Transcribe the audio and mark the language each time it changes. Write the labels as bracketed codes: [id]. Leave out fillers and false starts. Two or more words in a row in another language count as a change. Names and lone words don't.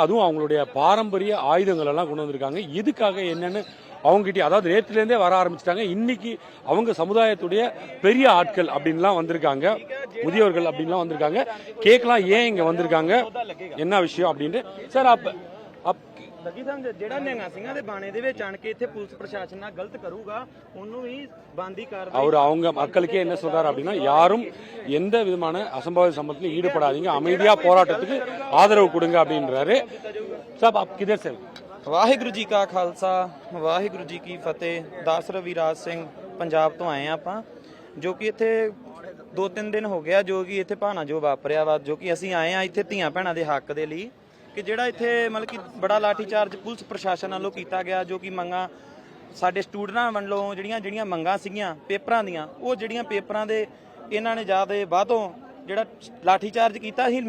[ta] அதுவும் அவங்களுடைய பாரம்பரிய ஆயுதங்கள் எல்லாம் கொண்டு வந்திருக்காங்க. எதுக்காக என்னன்னு அவங்ககிட்ட, அதாவது நேற்றுல இருந்தே வர ஆரம்பிச்சிட்டாங்க. இன்னைக்கு அவங்க சமுதாயத்துடைய பெரிய ஆட்கள் அப்படின்லாம் வந்திருக்காங்க, முதியோர்கள் அப்படின்லாம் வந்திருக்காங்க. கேட்கலாம் ஏன் இங்க வந்திருக்காங்க, என்ன விஷயம் அப்படின்ட்டு. சார் [pa] ਜਿਹੜਾ ਨਿਹੰਗਾ ਸਿੰਘਾਂ ਦੇ ਬਾਣੇ ਦੇ ਵਿੱਚ ਆਣ ਕੇ ਇੱਥੇ ਪੁਲਿਸ ਪ੍ਰਸ਼ਾਸਨ ਨਾਲ ਗਲਤ ਕਰੂਗਾ ਉਹਨੂੰ ਵੀ ਬੰਦੀ ਕਾਰਵਾਈ [ta] அவங்க மக்களுக்கே என்ன சொல்றாரு அப்படின்னா, யாரும் எந்த விதமான அசம்பாவித சம்பவத்திலும் ஈடுபடாதீங்க, அமைதியா போராட்டத்துக்கு ஆதரவு கொடுங்க அப்படின்றாரு. [hi] சார் आप किधर से? [pa] ਵਾਹਿਗੁਰੂ ਜੀ ਕਾ ਖਾਲਸਾ ਵਾਹਿਗੁਰੂ ਜੀ ਕੀ ਫਤਿਹ। ਦਾਸ ਰਵਿਰਾਜ ਸਿੰਘ ਪੰਜਾਬ ਤੋਂ ਆਏ ਆ ਆਪਾਂ, ਜੋ ਕਿ ਇੱਥੇ 2-3 ਦਿਨ ਹੋ ਗਿਆ ਜੋ ਕਿ ਇੱਥੇ ਭਾਣਾ ਜੋ ਵਾਪਰਿਆ ਵਾ, ਜੋ ਕਿ ਅਸੀਂ ਆਏ ਆ ਇੱਥੇ ਧੀਆਂ ਭੈਣਾਂ ਦੇ ਹੱਕ ਦੇ ਲਈ, ਕਿ ਜਿਹੜਾ ਇੱਥੇ ਮਤਲਬ ਕਿ ਬੜਾ ਲਾਠੀ ਚਾਰਜ ਪੁਲਿਸ ਪ੍ਰਸ਼ਾਸਨ ਵੱਲੋਂ ਕੀਤਾ ਗਿਆ, ਜੋ ਕਿ ਮੰਗਾਂ ਸਾਡੇ ਸਟੂਡੈਂਟਾਂ ਵੱਲੋਂ ਜਿਹੜੀਆਂ ਮੰਗਾਂ ਸੀਗੀਆਂ ਪੇਪਰਾਂ ਦੀਆਂ, ਉਹ ਜਿਹੜੀਆਂ ਪੇਪਰਾਂ ਦੇ ਇਹਨਾਂ ਨੇ ਜ਼ਿਆਦਾ ਬਾਅਦੋਂ ਜਿਹੜਾ ਲਾਠੀ ਚਾਰਜ ਕੀਤਾ ਸੀ।